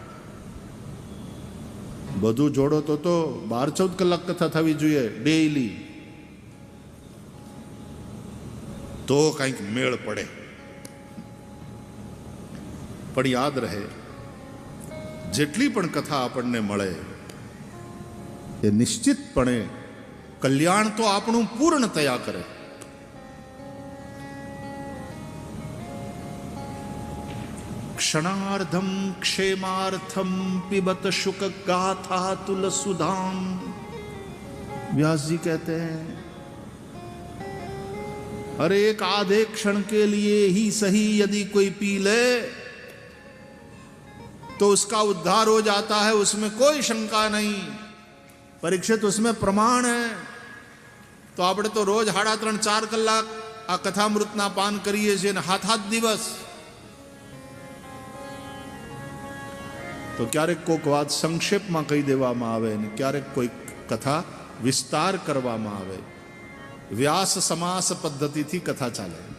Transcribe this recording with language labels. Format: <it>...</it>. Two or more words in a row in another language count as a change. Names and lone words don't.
<gu>બધું જોડો તો 12-14 કલાક કથા થવી જોઈએ ડેઈલી, તો કંઈક મેળ પડે. પણ યાદ રહે, જેટલી પણ કથા આપણને મળે એ નિશ્ચિતપણે કલ્યાણ તો આપણું પૂર્ણ થયા કરે.</gu> <sa>क्षणार्धम क्षेमार्थम पिबत शुक गाथा तुल सुधाम.</sa> <hi>व्यास जी कहते हैं अरे एक आधे क्षण के लिए ही सही यदि कोई पी ले तो उसका उद्धार हो जाता है, उसमें कोई शंका नहीं. परीक्षित उसमें प्रमाण है.</hi> <gu>तो આપણે તો રોજ 3.5-4 કલાક આ કથામૃતના પાન કરીએ છીએ ને 7 દિવસ. તો ક્યારેક કોઈક વાત સંક્ષેપમાં કહી દેવામાં આવે ને ક્યારેક કોઈક કથા વિસ્તાર કરવામાં આવે. વ્યાસ સમાસ પદ્ધતિથી કથા ચાલે.</gu>